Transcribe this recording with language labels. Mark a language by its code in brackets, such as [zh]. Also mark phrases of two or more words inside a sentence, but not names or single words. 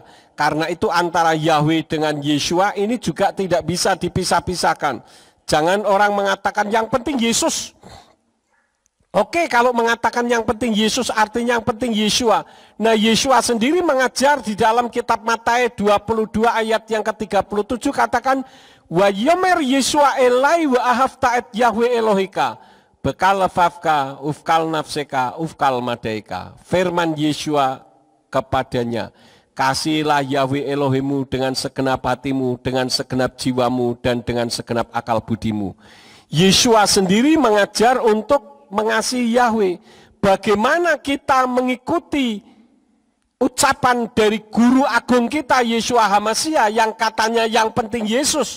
[id] Karena itu antara Yahweh dengan Yesua ini juga tidak bisa dipisah-pisahkan. Jangan orang mengatakan yang penting Yesus. Oke, kalau mengatakan yang penting Yesus artinya yang penting Yeshua. Nah, Yeshua sendiri mengajar di dalam kitab Matius 22 ayat yang ke-37 katakan, [he] ויאמר ישוע אליו ואהבת את יהוה אלוהיך, בכל לבבך, ובכל נפשך, ובכל מדעך. [id] Firman Yeshua kepadanya, kasihilah Yahweh Elohimu dengan segenap hatimu, dengan segenap jiwamu, dan dengan segenap akal budimu. Yeshua sendiri mengajar untuk mengasihi Yahweh. Bagaimana kita mengikuti ucapan dari guru agung kita Yeshua HaMashiach yang katanya yang penting Yesus.